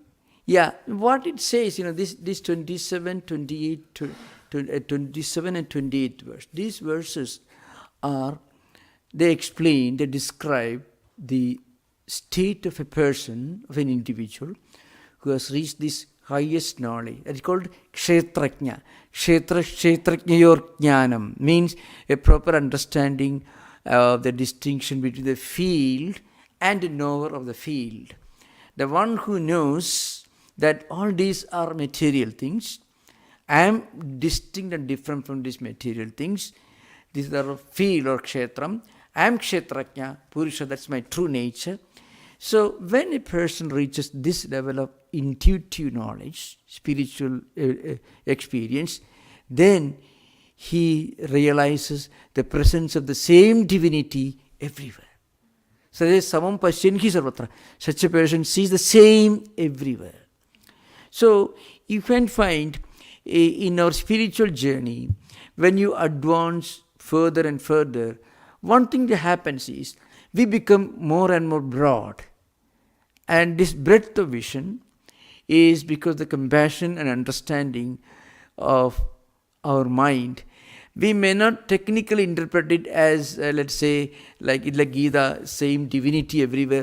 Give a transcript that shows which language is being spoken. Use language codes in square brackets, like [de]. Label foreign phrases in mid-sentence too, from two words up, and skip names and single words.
[en] What it says, this 27, 28, 27 and 28 verse. These verses they describe the state of a person, of an individual, who has reached this highest knowledge. That is called kshetraknya. [sa] Kshetraknyayor jnanam [en] means a proper understanding of the distinction between the field and the knower of the field. The one who knows that all these are material things, I am distinct and different from these material things. These are field or kshetram. I am kshetraknya, Purusha, that's my true nature. So when a person reaches this level of intuitive knowledge, spiritual experience, then he realizes the presence of the same divinity everywhere. So there is [sa] samam pashyanhi sarvatra. [en] Such a person sees the same everywhere. So you can find in our spiritual journey, when you advance further and further, one thing that happens is we become more and more broad. And this breadth of vision is because the compassion and understanding of our mind, we may not technically interpret it as, let's say, like Gita, same divinity everywhere.